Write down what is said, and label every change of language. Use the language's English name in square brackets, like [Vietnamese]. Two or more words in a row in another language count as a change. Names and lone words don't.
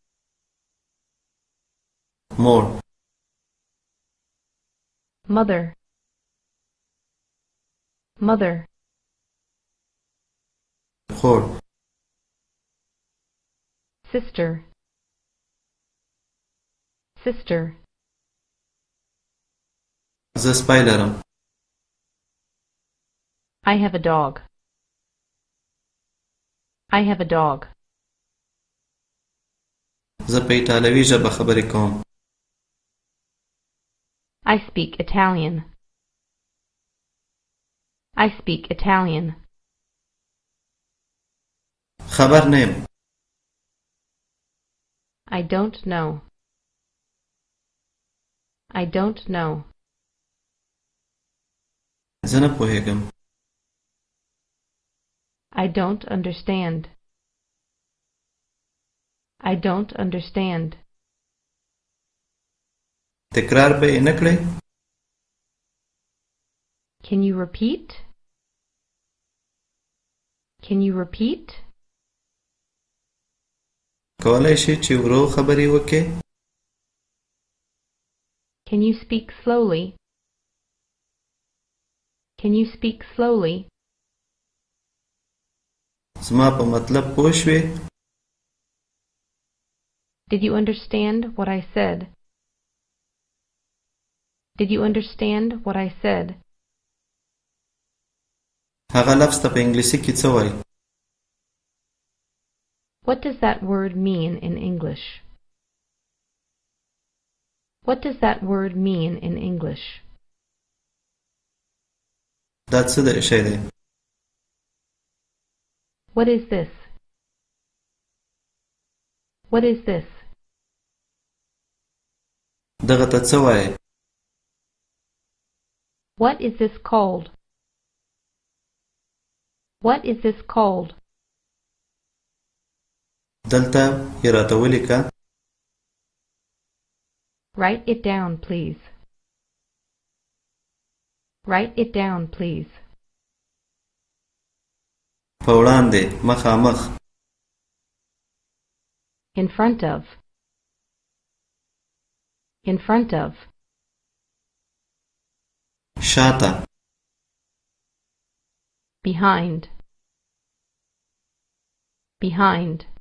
[Pashto] مور [English] mother, mother, [Pashto] خور [English] sister, sister, [Pashto] زه سپی لرم [English] I have a dog. I have a dog. [Pashto] زه په ایټالوي ژبه خبرې کوم [English] I speak Italian. I speak Italian. [Pashto] خبر نه یم [English] I don't know. I don't know. [Pashto] زه نه پوهیږم [English] I don't understand. I don't understand. [Pashto] تکرار به یې نه کړئ [English] Can you repeat? Can you repeat? [Pashto] کولی شئ چې ورو خبرې وکړئ [English] Can you speak slowly? Can you speak slowly? [Pashto] زما په مطلب پوه شوې [English] Did you understand what I said? Did you understand what I said? [Pashto] هغه لفظ ته په انګلیسي کې څه وایي [English] What does that word mean in English? What does that word mean in English? [Pashto] دا څه شی دی [English] What is this? What is this? [Pashto] دغه ته څه وایي [English] What is this called? What is this called? [Pashto] دلته یې راته ولیکه [English] Write it down, please. Write it down, please. [Pashto] په وړاندې مخامخ [English] In front of. In front of. [Pashto] شاته [English] Behind. Behind.